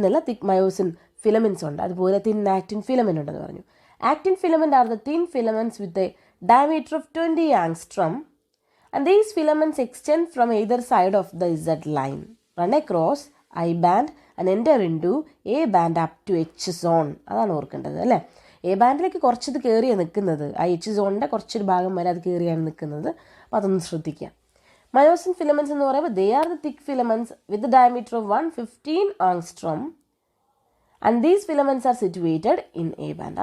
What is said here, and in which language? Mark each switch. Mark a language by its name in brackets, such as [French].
[Malayalam] തിക്ക് myosin filaments ഉണ്ട്, അതുപോലെ thin actin filament ഉണ്ടെന്ന് പറഞ്ഞു. [English] Actin filament are the thin filaments with a diameter of 20 angstrom and these filaments extend from either side of the Z line, run across I band and enter into A band up to H zone. [Malayalam] അതാണ് ഓർക്കേണ്ടത് അല്ലേ. A ബാൻഡിലേക്ക് കുറച്ചത് കയറിയാണ് നിൽക്കുന്നത്, ആ H സോണിൻ്റെ കുറച്ചൊരു ഭാഗം വരെ അത് കയറിയാണ് നിൽക്കുന്നത്. അപ്പോൾ അതൊന്ന് ശ്രദ്ധിക്കുക. മയോസിൻ ഫിലമെൻറ്റ്സ് എന്ന് പറയുമ്പോൾ [English] They are the thick filaments with diameter of 115 angstrom and these filaments are situated in A band.